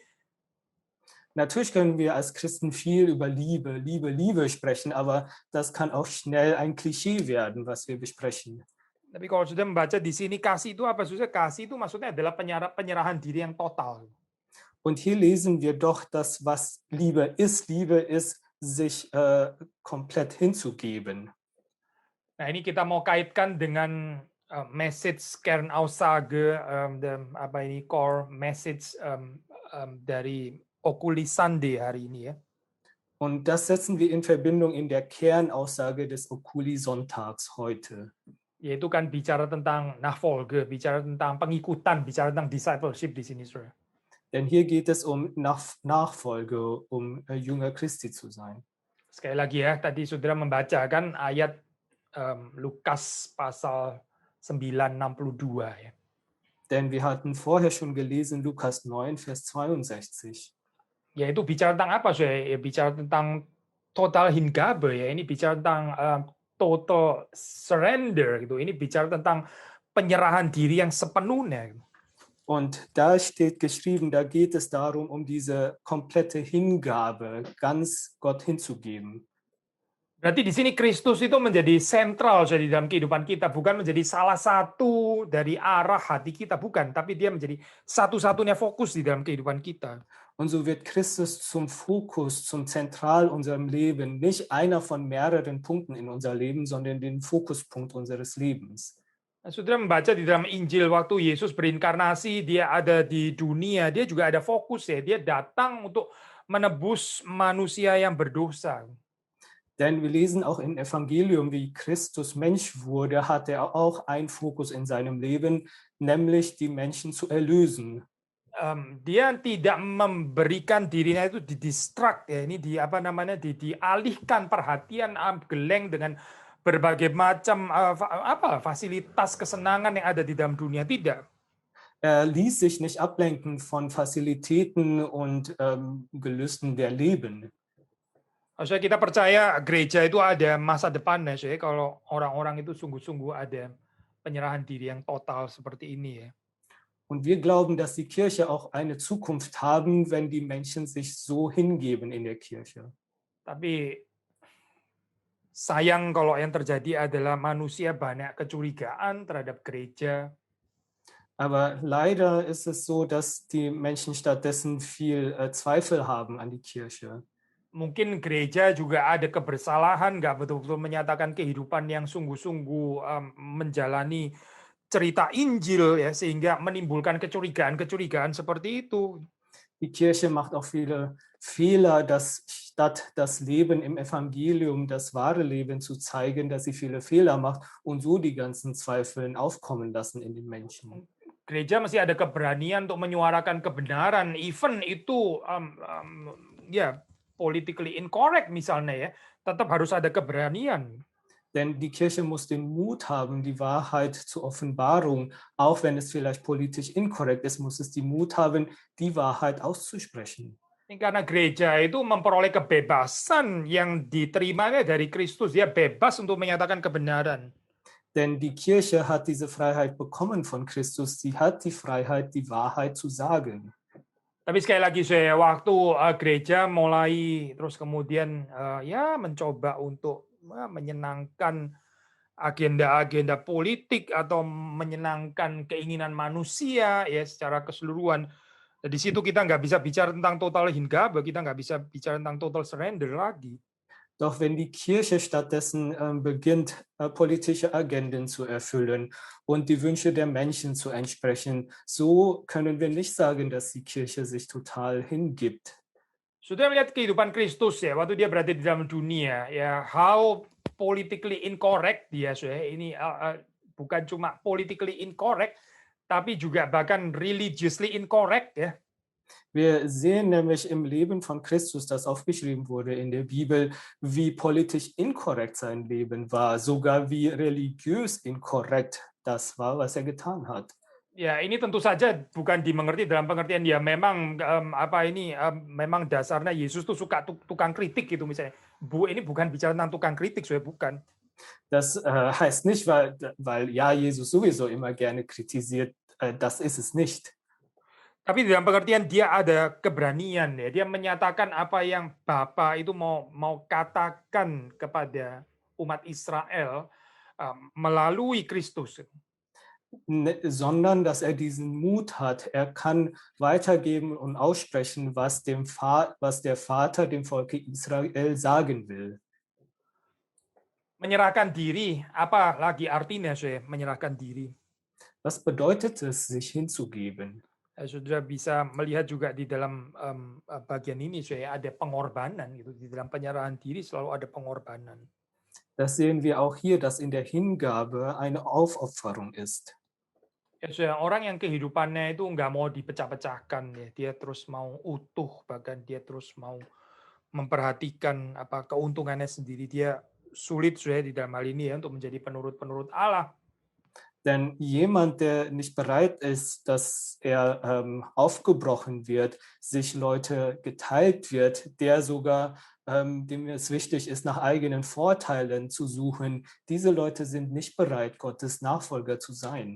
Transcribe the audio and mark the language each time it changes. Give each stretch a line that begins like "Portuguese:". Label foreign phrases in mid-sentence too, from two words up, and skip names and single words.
German: Natürlich können wir als Christen viel über Liebe sprechen, aber das kann auch schnell ein Klischee werden, was wir besprechen.
Indonesian: Tapi kalau sudah membaca di sini kasih itu apa? Saudara, kasih itu maksudnya adalah penyerahan diri yang total.
German: Und hier lesen wir doch, dass was Liebe ist, sich komplett hinzugeben.
Indonesian: Nah, ini kita mau kaitkan dengan message Kernaussage, apa ini
English: core message
Indonesian: dari Oculi Sunday hari ini ya.
German: Und das setzen wir in Verbindung in der Kernaussage des Oculi Sonntags heute.
Indonesian: Yaitu kan bicara tentang Nachfolge, bicara tentang pengikutan, bicara tentang discipleship di sini, saudara.
German: Denn hier geht es um Nachfolge, um Jünger Christi zu sein.
Indonesian: Sekali lagi ya, tadi saudara membacakan ayat Lukas pasal 9:62 ya.
German: Denn wir hatten vorher schon gelesen Lukas 9, Vers 62.
Indonesian: Yaitu bicara tentang apa, saudara? Ya, bicara tentang
German: total Hingabe
Indonesian: ya. Ini bicara tentang
English: total surrender
Indonesian: gitu. Ini bicara tentang penyerahan diri yang sepenuhnya.
German: Und da steht geschrieben, da geht es darum, um diese komplette Hingabe, ganz Gott hinzugeben.
Indonesian: Berarti di sini Kristus itu menjadi sentral di dalam kehidupan kita, bukan menjadi salah satu dari arah hati kita, bukan, tapi dia menjadi satu-satunya fokus di dalam kehidupan kita.
German: Und so wird Christus zum Fokus, zum Zentral unserem Leben, nicht einer von mehreren Punkten in unser Leben, sondern den Fokuspunkt unseres Lebens.
Indonesian: Nah, saudara membaca di dalam Injil waktu Yesus berinkarnasi, dia ada di dunia, dia juga ada fokus ya, dia datang untuk menebus manusia yang berdosa.
German: Denn wir lesen auch im Evangelium, wie Christus Mensch wurde, hat er auch einen Fokus in seinem Leben, nämlich die Menschen zu erlösen.
Indonesian: Dia tidak memberikan dirinya itu didistract ya, ini dialihkan perhatian geleng dengan berbagai macam fasilitas kesenangan yang ada di dalam dunia, tidak.
German: Er ließ sich nicht ablenken von Facilitäten und Gelüsten der Leben.
Indonesian: Maksudnya kita percaya gereja itu ada masa depannya, ya, kalau orang-orang itu sungguh-sungguh ada penyerahan diri yang total seperti ini ya.
German: Und wir glauben, dass die Kirche auch eine Zukunft haben, wenn die Menschen sich so hingeben in der Kirche.
Indonesian: Tapi sayang kalau yang terjadi adalah manusia banyak kecurigaan terhadap gereja.
German: Aber leider ist es so, dass die Menschen stattdessen viel Zweifel haben an die Kirche.
Indonesian: Mungkin gereja juga ada kebersalahan, nggak betul-betul menyatakan kehidupan yang sungguh-sungguh menjalani cerita Injil ya, sehingga menimbulkan kecurigaan seperti itu.
German: Die Kirche macht auch viele Fehler, dass statt das Leben im Evangelium, das wahre Leben zu zeigen, dass sie viele Fehler macht und so die ganzen Zweifel aufkommen lassen in den Menschen.
Indonesian: Gereja masih ada keberanian untuk menyuarakan kebenaran, even itu ya
English: politically incorrect
Indonesian: misalnya ya, tetap harus ada keberanian.
German: Denn die Kirche muss den Mut haben, die Wahrheit zur Offenbarung, auch wenn es vielleicht politisch inkorrekt ist, muss es die Mut haben, die Wahrheit auszusprechen.
Indonesian: Karena gereja itu memperoleh kebebasan yang diterimanya dari Kristus, dia bebas untuk menyatakan kebenaran.
German: Denn die Kirche hat diese Freiheit bekommen von Christus. Sie hat die Freiheit, die Wahrheit zu sagen.
Indonesian: Tapi sekali lagi saya waktu gereja mulai terus kemudian ya mencoba untuk menyenangkan agenda-agenda politik atau menyenangkan keinginan manusia ya secara keseluruhan. Di situ kita nggak bisa bicara tentang
German: total Hingabe,
Indonesian: kita nggak bisa bicara tentang
English: total surrender
Indonesian: lagi.
German: Doch wenn die Kirche stattdessen beginnt, politische Agenden zu erfüllen und die Wünsche der Menschen zu entsprechen, so können wir nicht sagen, dass die Kirche sich total hingibt.
Indonesian: Sudah melihat kehidupan Kristus ya, waktu dia berada di dalam dunia, ya
English: how politically incorrect
Indonesian: dia, ya. Ini bukan cuma
English: politically incorrect,
Indonesian: tapi juga bahkan
English: religiously incorrect
Indonesian: ya.
German: Wir sehen nämlich im Leben von Christus, das aufgeschrieben wurde in der Bibel, wie politisch inkorrekt sein Leben war, sogar wie religiös inkorrekt das war, was er getan hat.
Indonesian: Ya, ini tentu saja bukan dimengerti dalam pengertian ya memang memang dasarnya Yesus tuh suka tukang kritik gitu misalnya. Ini bukan bicara tentang tukang kritik, saya bukan.
German: Das heißt nicht, weil ja Jesus sowieso immer gerne kritisiert, das ist es nicht.
Indonesian: Tapi dalam pengertian dia ada keberanian ya, dia menyatakan apa yang Bapa itu mau katakan kepada umat Israel melalui Kristus.
German: Sondern dass er diesen Mut hat, er kann weitergeben und aussprechen, was der Vater dem Volke Israel sagen will.
Indonesian: Menyerahkan diri, apa lagi artinya saya menyerahkan diri?
German: Was bedeutet es, sich hinzugeben?
Indonesian: Saudara bisa melihat juga di dalam bagian ini saya ada pengorbanan gitu, di dalam penyerahan diri selalu ada pengorbanan.
German: Das sehen wir auch hier, dass in der Hingabe eine Aufopferung ist.
Indonesian: Ya, saya orang yang kehidupannya itu nggak mau dipecah-pecahkan ya, dia terus mau utuh, bahkan dia terus mau memperhatikan apa keuntungannya sendiri. Dia sulit saya di dalam hal ini ya untuk menjadi penurut-penurut Allah.
German: Denn jemand, der nicht bereit ist, dass er aufgebrochen wird, sich Leute geteilt wird, der sogar, dem es wichtig ist, nach eigenen Vorteilen zu suchen, diese Leute sind nicht bereit, Gottes Nachfolger zu sein.